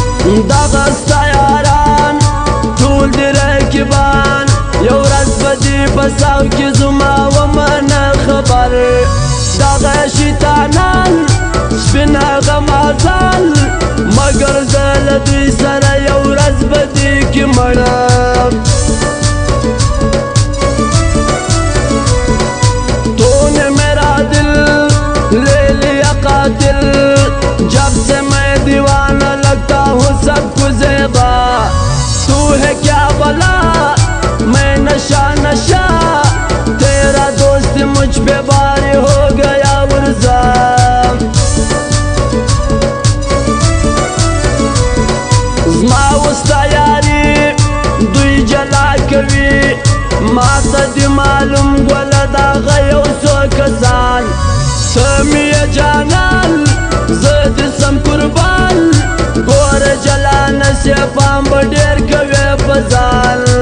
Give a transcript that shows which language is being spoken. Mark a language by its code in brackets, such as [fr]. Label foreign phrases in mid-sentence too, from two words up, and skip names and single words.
[ps] دغه ستا یاران ټول دي رقیبان یو ورځ به دي په ساو کې زما ومنه خبر دغه شیطانان سپینه غمازان مګر زه له دوی سره یو ورځ به دي کې مړه [ur] تو نے میرا دل لے لیا قاتل جب سے میں دیوانہ لگتا ہوں سب کو زیبا تو ہے کیا بلا میں نشہ نشہ تیرا دوست مجھ پہ باری ہو گیا ورزا [ps] زما وستا یاری دوی جلا کوي ما ته دې معلوم ګوله دغه یو څو کسان ته مې یې جانان زه دې سم قربان ګوره جلانه سې پام به ډېر کوې په ځان